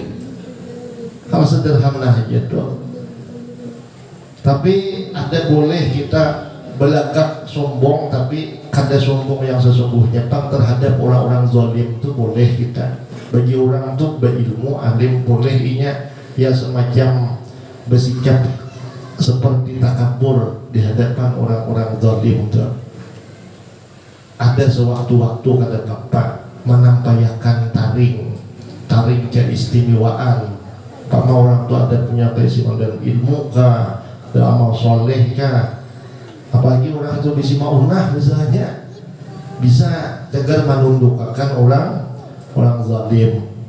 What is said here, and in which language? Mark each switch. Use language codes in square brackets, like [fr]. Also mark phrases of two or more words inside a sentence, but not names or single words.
[bjn] Hal sederhana aja tuh. Tapi ada boleh kita belagak sombong, tapi kada sombong yang sesungguhnya terhadap orang-orang zalim itu boleh kita. Bagi orang itu berilmu alim boleh inya ya semacam bersikap seperti takabur di hadapan orang-orang zalim itu. Ada sewaktu-waktu kada tempat menampaykan taring keistimewaan. Karena orang tua ada punya keistimewaan ilmu kah, ada amal soleh kah, apalagi orang itu bisa maunah misalnya, bisa tegar menundukkan orang zalim.